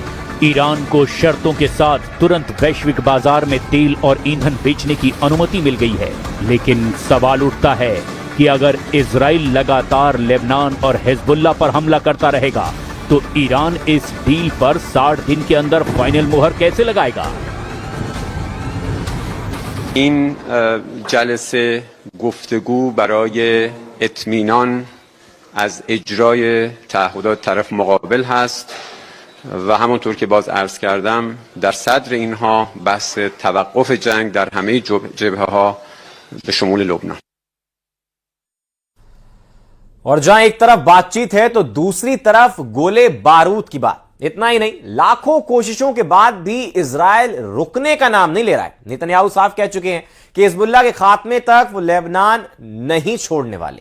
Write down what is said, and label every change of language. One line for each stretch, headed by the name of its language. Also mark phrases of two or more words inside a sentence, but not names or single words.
Hindi: ईरान को शर्तों के साथ तुरंत वैश्विक बाजार में तेल और ईंधन बेचने की अनुमति मिल गई है। लेकिन सवाल उठता है कि अगर इजराइल लगातार लेबनान और हिजबुल्लाह पर हमला करता रहेगा तो ईरान इस डील पर 60 दिन के अंदर फाइनल मुहर कैसे लगाएगा।
Persian: این جلسه گفتگو برای اطمینان از اجرای تعهدات طرف مقابل هست و همونطور که باز عرض کردم در صدر اینها بحث توقف جنگ در همه جبهه‌ها به شمول لبنان.
Hindi: और जहां एक तरफ बातचीत है तो दूसरी तरफ गोले बारूद की बात। इतना ही नहीं, लाखों कोशिशों के बाद भी इजराइल रुकने का नाम नहीं ले रहा है। नेतन्याहू साफ कह चुके हैं कि हिजबुल्लाह के खात्मे तक वो लेबनान नहीं छोड़ने वाले।